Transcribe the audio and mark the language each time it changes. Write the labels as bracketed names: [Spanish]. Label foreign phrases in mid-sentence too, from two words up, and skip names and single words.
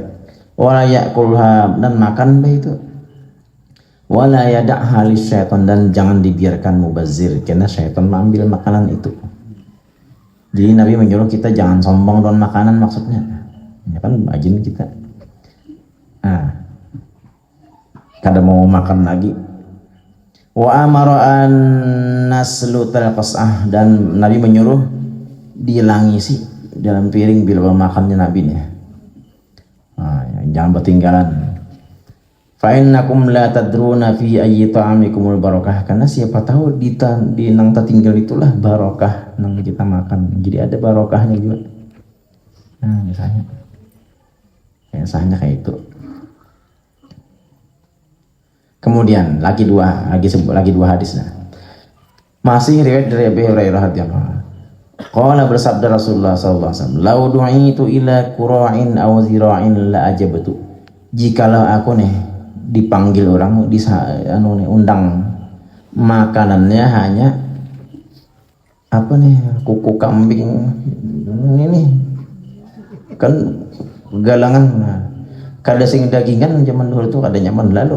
[Arabic] ولا يأكلها, [Indonesian] dan makan itu. [Arabic] ولا يدعها للشيطان, [Indonesian] dan jangan dibiarkan mubazir, karena syaitan mengambil makanan itu. [Banjar] Jadi Nabi menyuruh kita jangan sombong dengan makanan, maksudnya ya kan ajin kita kada mau makan lagi. [Arabic] وأمر أن نسلت القصعة, [Banjar] dan Nabi menyuruh dilangisi dalam piring bila makannya Nabi nih. Jangan bertinggalan. [Arabic] فإنكم لا تدرون في أي طعامكم البركة, [Banjar] karena siapa tahu di nang tinggal itulah barokah nang kita makan. [Indonesian] Jadi ada barokahnya juga. Misalnya kayak itu. Kemudian lagi dua hadis. Masih riwayat dari Abi Hurairah [Arabic] رضي الله عنه. Qala bersabda رسول الله صلى الله عليه وسلم لو دعيت إلى كراع أو ذراع لأجبت." [Banjar] Jikalau aku nih dipanggil orang undang makanannya hanya apa nih, kuku kambing ini kan galangan. Kada sing dagingan zaman dulu tuh kada nyaman lalu.